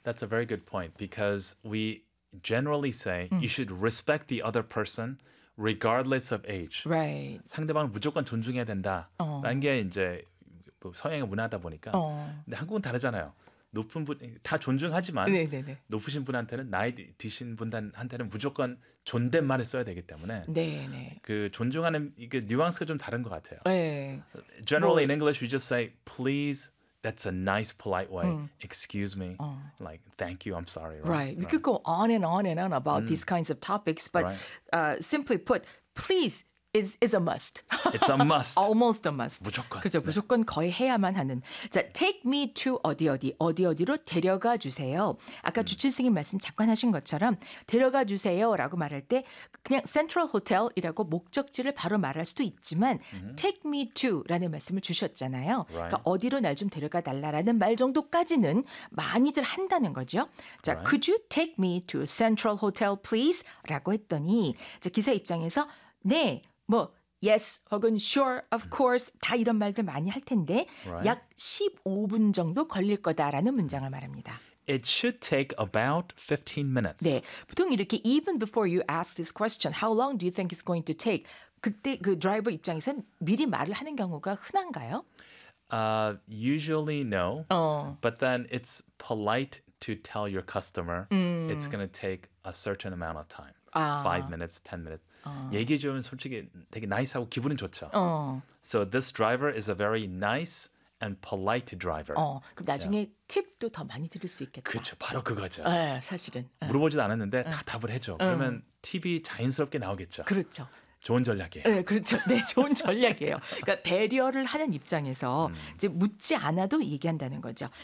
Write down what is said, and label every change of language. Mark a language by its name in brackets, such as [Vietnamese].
[English] That's a very good point because we generally say you should respect the other person regardless of age. Right. [Korean] 상대방을 무조건 존중해야 된다. 라는 게 이제 서양의 문화다 보니까. 근데 한국은 다르잖아요. 높은 분 다 존중하지만 네네네. 높으신 분한테는 나이 드신 분한테는 무조건 존댓말을 써야 되기 때문에 네네. 그 존중하는 그 뉘앙스가 좀 다른 것 같아요. 네. [English] Generally 뭐, in English, we just say please. That's a nice, polite way. Excuse me. Like thank you. I'm sorry. Right. Right. We could go on and on and on about these kinds of topics, but simply put, please. Is a must. It's a must. Almost a must. [Korean] 무조건. 그렇죠. 네. 무조건 거의 해야만 하는. 자, [English] take me to [Korean] 어디 어디, 어디 어디로 데려가 주세요. 아까 주치선생님 말씀 잠깐 하신 것처럼 데려가 주세요라고 말할 때 그냥 Central Hotel이라고 목적지를 바로 말할 수도 있지만 [English] take me to [Korean] 라는 말씀을 주셨잖아요. [English] Right. [Korean] 그러니까 어디로 날 좀 데려가 달라라는 말 정도까지는 많이들 한다는 거죠. 자, right. [English] could you take me to Central Hotel, please? [Korean] 라고 했더니 자, 기사 입장에서 네, 뭐 yes 혹은 [English] sure, of course [Korean] 다 이런 말들 많이 할 텐데 [English] right. [Korean] 약 15분 정도 걸릴 거다라는 문장을 말합니다. [English] It should take about 15 minutes. [Korean] 네, 보통 이렇게 [English] even before you ask this question, how long do you think it's going to take? [Korean] 그때 그 드라이버 입장에서는 미리 말을 하는 경우가 흔한가요? [English] Usually no. [Korean] 어. [English] But then it's polite to tell your customer it's going to take a certain amount of time. [Korean] 아. [English] 5 minutes, 10 minutes. [Korean] 얘기 좀 솔직히 되게 나이스하고 기분은 좋죠. 어. [English] So this driver is a very nice and polite driver. [Korean] 어, 그럼 나중에 yeah. 팁도 더 많이 드릴 수 있겠다. 그렇죠. 바로 그거죠. 네, 사실은. 물어보지도 않았는데 다 답을 해줘. 그러면 팁이 자연스럽게 나오겠죠. 그렇죠. 좋은 전략이에요. 네, 그렇죠. 네, 좋은 전략이에요. 그러니까 배려를 하는 입장에서 이제 묻지 않아도 얘기한다는 거죠.